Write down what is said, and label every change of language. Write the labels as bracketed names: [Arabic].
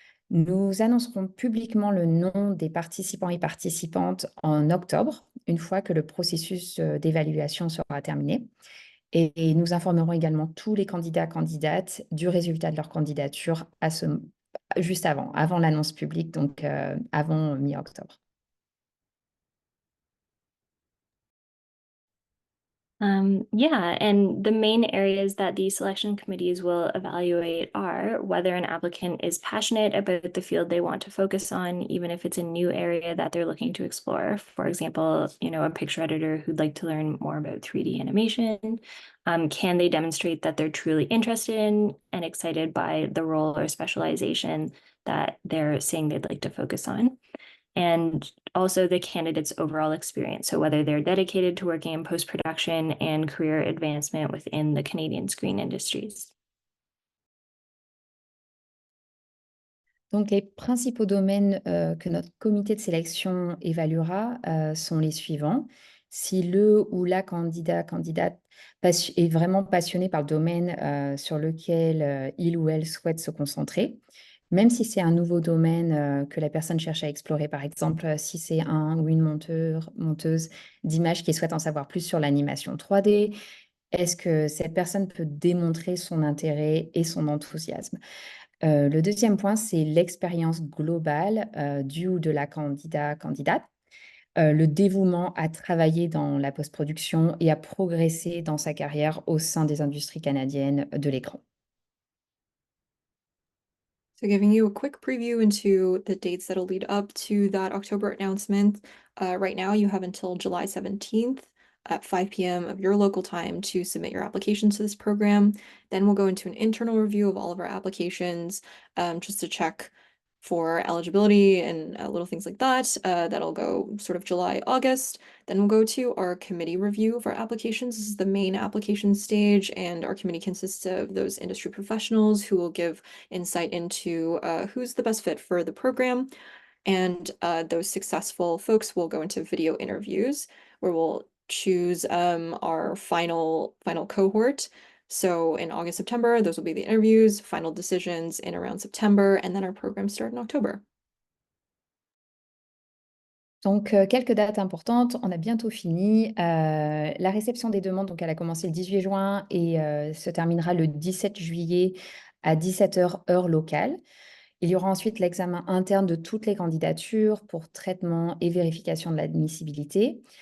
[French] Nous annoncerons publiquement le nom des participants et participantes en octobre, une fois que le processus d'évaluation sera terminé. Et nous informerons également tous les candidats, candidates du résultat de leur candidature juste avant l'annonce publique, donc avant mi-octobre. [English] Yeah, and the main areas that the selection committees will evaluate are whether an applicant is passionate about the field they want to focus on, even if it's a new area that they're looking to explore. For example, a picture editor who'd like to learn more about 3D animation. Can they demonstrate that they're truly interested in and excited by the role or specialization that they're saying they'd like to focus on? And also the candidate's overall experience. So whether they're dedicated to working in post-production and career advancement within the Canadian screen industries. [French] Donc, les principaux domaines que notre comité de sélection évaluera sont les suivants. Si le ou la candidate est vraiment passionné par le domaine sur lequel il ou elle souhaite se concentrer, même si c'est un nouveau domaine que la personne cherche à explorer, par exemple, si c'est un ou une monteuse d'images qui souhaite en savoir plus sur l'animation 3D, est-ce que cette personne peut démontrer son intérêt et son enthousiasme? Le deuxième point, c'est l'expérience globale du ou de la candidate, le dévouement à travailler dans la post-production et à progresser dans sa carrière au sein des industries canadiennes de l'écran. [English] So giving you a quick preview into the dates that'll lead up to that October announcement. Right now you have until July 17th at 5 p.m. of your local time to submit your applications to this program. Then we'll go into an internal review of all of our applications, just to check for eligibility and little things like that. That'll go sort of July, August. Then we'll go to our committee review of our applications. This is the main application stage, and our committee consists of those industry professionals who will give insight into who's the best fit for the program. And those successful folks will go into video interviews where we'll choose our final cohort. So in August, September, those will be the interviews, final decisions in around September, and then our programs start in October. [French] Donc, quelques dates importantes, on a bientôt fini. La réception des demandes, donc elle a commencé le 18 juin et se terminera le 17 juillet à 17h heure locale. Il y aura ensuite l'examen interne de toutes les candidatures pour traitement et vérification de l'admissibilité.